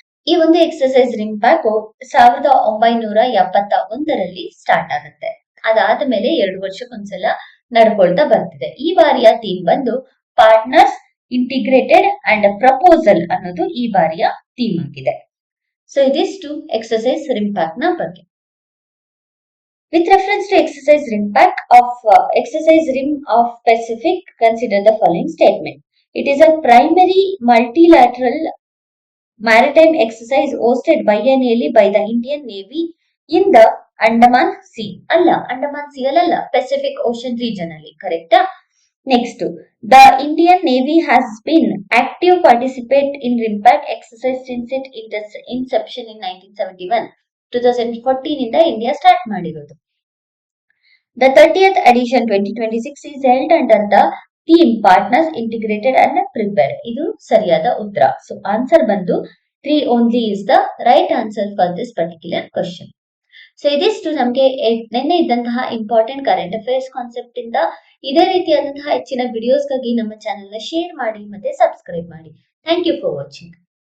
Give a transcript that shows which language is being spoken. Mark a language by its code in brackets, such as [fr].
[kn] ಈ ಒಂದು exercise ರಿಂಪ್ಯಾಕ್ 1971ರಲ್ಲಿ start ಆಗುತ್ತೆ. ಅದಾದ ಮೇಲೆ 2 ವರ್ಷಕ್ಕೊಂದ್ಸಲ ನಡ್ಕೊಳ್ತಾ ಬರ್ತಿದೆ. ಈ ಬಾರಿಯ ಥೀಮ್ ಬಂದು ಪಾರ್ಟ್ನರ್ಸ್, ಇಂಟಿಗ್ರೇಟೆಡ್ ಅಂಡ್ ಪ್ರಪೋಸಲ್ ಅನ್ನೋದು ಈ ಬಾರಿಯ ಥೀಮ್ ಆಗಿದೆ. ಸೊ ಇದಿಷ್ಟು ಎಕ್ಸರ್ಸೈಸ್ ರಿಂಪ್ಯಾಕ್ ನ ಬಗ್ಗೆ. [en] With reference to exercise RIMPAC of exercise Rim of Pacific, consider the following statement. It is a primary multilateral maritime exercise hosted biennially by the Indian Navy in the Andaman Sea. [kn] Andaman Sea alla, Pacific Ocean region alli. Correct? [en] Next, the Indian Navy has been active participant in RIMPAC exercise since its inception in 1971. [kn] 2014 ಇಂದ India start ಮಾಡಿರೋದು. [en] The 30th edition 2026 is held under the theme Partners, Integrated and Prepared. [kn] ಇದು ಸರಿಯಾದ ಉತ್ತರ. [en] So answer [kn] ಬಂದು [en] 3 only is the right answer for this particular question. [kn] So ಇದಿಷ್ಟು ನಮಗೆ ನಿನ್ನೆ ಇದ್ದಂತಹ ಇಂಪಾರ್ಟೆಂಟ್ ಕರೆಂಟ್ ಅಫೇರ್ಸ್ ಕಾನ್ಸೆಪ್ಟ್ ಇಂದ. ಇದೇ ರೀತಿಯಾದಂತಹ ಹೆಚ್ಚಿನ ವಿಡಿಯೋಸ್ಗಾಗಿ ನಮ್ಮ ಚಾನೆಲ್ ನ ಶೇರ್ ಮಾಡಿ ಮತ್ತೆ ಸಬ್ಸ್ಕ್ರೈಬ್ ಮಾಡಿ. Thank you for watching.